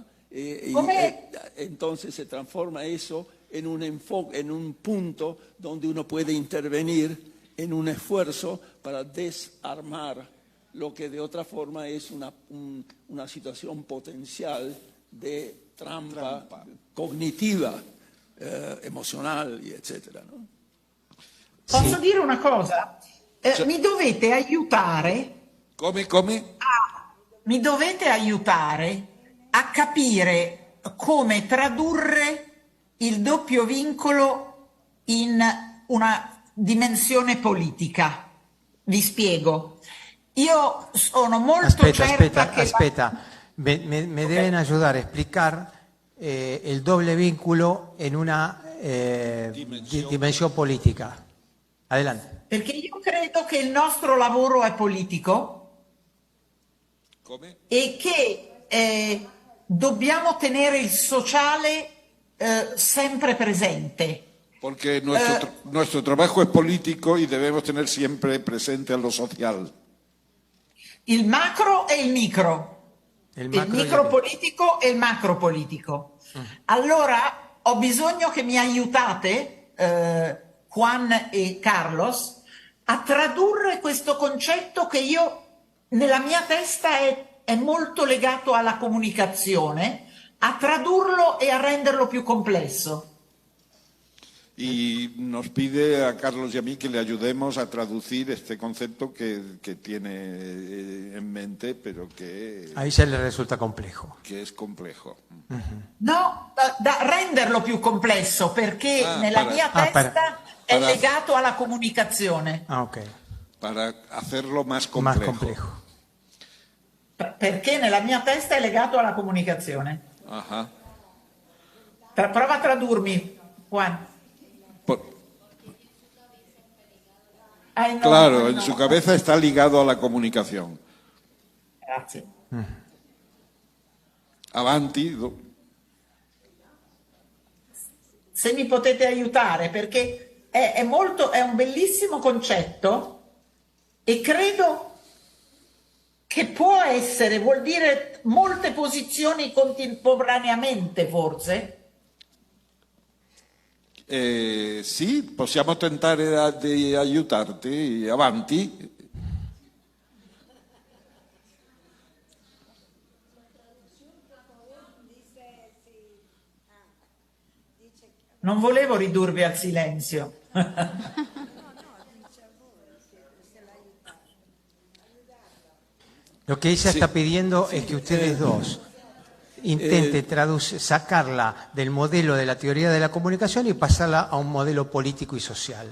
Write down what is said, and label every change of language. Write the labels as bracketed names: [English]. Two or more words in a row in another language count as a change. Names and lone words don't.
[Spanish] Entonces se transforma eso en un enfoque, en un punto donde uno puede intervenir en un esfuerzo para desarmar lo que de otra forma es una situación potencial de trampa. [Italian] Cognitiva, emozionale, eccetera. No? Posso dire una cosa? Mi dovete aiutare. Come? Mi dovete aiutare a capire come tradurre il doppio vincolo in una dimensione politica. Vi spiego. Io sono molto certa che... Aspetta. [Spanish] Me deben ayudar a explicar el doble vínculo en una dimensión política. Adelante. [Italian] Perché io credo che il nostro lavoro è politico e che dobbiamo tenere il sociale sempre presente. [Spanish] Porque nuestro trabajo es político y debemos tener siempre presente a lo social. [Italian] Il macro e il micro. Il micro politico e il macro politico. Allora ho bisogno che mi aiutate, Juan e Carlos, a tradurre questo concetto che io nella mia testa è molto legato alla comunicazione, a tradurlo e a renderlo più complesso. [Spanish] Y nos pide a Carlos y a mí que le ayudemos a traducir este concepto que tiene en mente, pero que... Ahí ya le resulta complejo. Que es complejo. [Italian] No, da renderlo più complesso, perché nella mia testa è legato alla comunicazione. [Spanish] Ah, ok. Para hacerlo más complejo. Más complejo. [Italian] Perché nella mia testa è legato alla comunicazione. [Spanish] Ajá. [Italian] Prova a tradurmi, Juan. [Spanish] Claro, en su cabeza está ligado a la comunicación. [Italian] Grazie. Avanti. Se mi potete aiutare, perché è un bellissimo concetto e credo che vuol dire molte posizioni contemporaneamente, forse. Sì, possiamo tentare di aiutarti. Avanti. Non volevo ridurvi al silenzio. [Spanish] Lo que ella está pidiendo es que ustedes dos intenten sacarla del modelo de la teoría de la comunicación y pasarla a un modelo político y social.